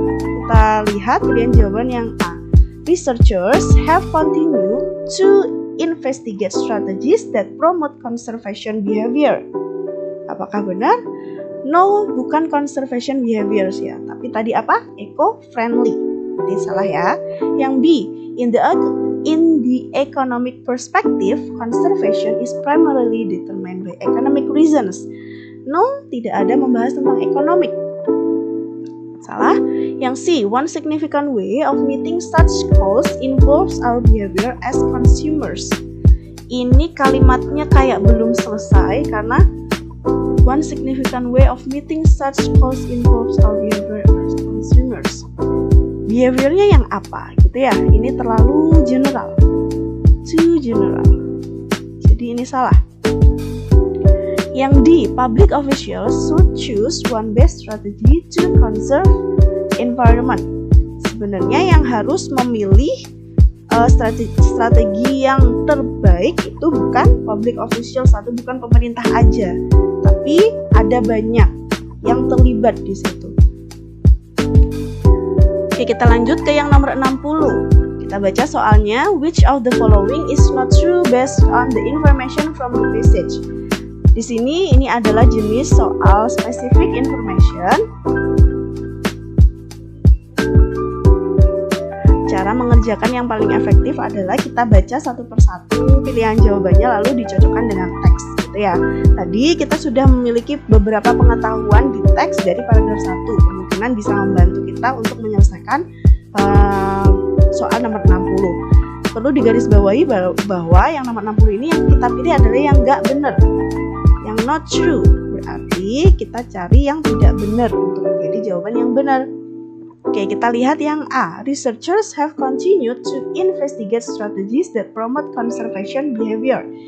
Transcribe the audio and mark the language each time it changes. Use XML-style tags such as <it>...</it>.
<id>Kita lihat pilihan jawaban yang A.</id> <en>Researchers have continued to investigate strategies that promote conservation behavior.</en> <id>Apakah benar? No, bukan conservation behaviors ya, tapi tadi apa? Eco-friendly. Jadi salah ya.</id> <en>Yang B, in the economic perspective, conservation is primarily determined by economic reasons.</en> <id>No, tidak ada membahas tentang ekonomik. Salah.</id> <en>Yang C, one significant way of meeting such goals involves our behavior as consumers.</en> <id>Ini kalimatnya kayak belum selesai karena</id> <en>one significant way of meeting such goals involves our behavior as consumers.</en> <id>Behaviornya yang apa gitu ya? Ini terlalu general,</id> <en>too general.</en> <id>Jadi ini salah.</id> <en>Yang D, public officials should choose one best strategy to conserve environment.</en> <id>Sebenarnya yang harus memilih strategi yang terbaik itu bukan public officials atau bukan pemerintah aja, tapi ada banyak yang terlibat di situ. Oke, kita lanjut ke yang nomor 60. Kita baca soalnya.</id> <en>Which of the following is not true based on the information from the passage?</en> <id>Di sini ini adalah jenis soal specific information. Cara mengerjakan yang paling efektif adalah kita baca satu persatu pilihan jawabannya lalu dicocokkan dengan teks, gitu ya. Tadi kita sudah memiliki beberapa pengetahuan di teks dari paragraf 1. Kemungkinan bisa membantu kita untuk menyelesaikan soal nomor 60. Perlu digarisbawahi bahwa yang nomor 60 ini yang kita pilih adalah yang nggak benar, yang not true. Berarti kita cari yang tidak benar untuk menjadi jawaban yang benar. Oke, kita lihat yang A.</id> <en>Researchers have continued to investigate strategies that promote conservation behavior.</en>